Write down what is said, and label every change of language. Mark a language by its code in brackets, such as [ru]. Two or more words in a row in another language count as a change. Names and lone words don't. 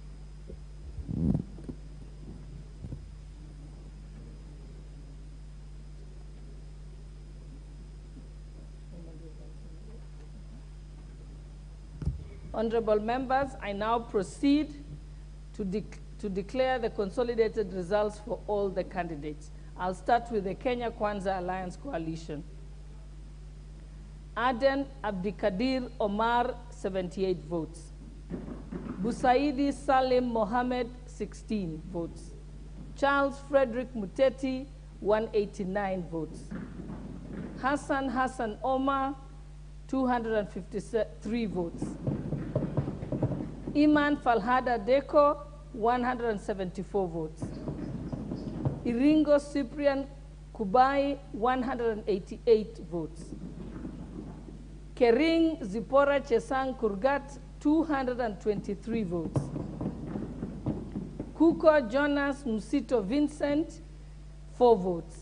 [en] Honorable members, I now proceed to declare the consolidated results for all the candidates. I'll start with the Kenya Kwanza Alliance Coalition. Aden Abdikadir Omar, 78 votes. Busaidi Salim Mohammed, 16 votes. Charles Frederick Muteti, 189 votes. Hassan Omar, 253 votes. Iman Falhada Deko, 174 votes. Iringo Cyprian Kubai, 188 votes. Kering Zipora Chesang Kurgat, 223 votes. Kuko Jonas Musito Vincent, 4 votes.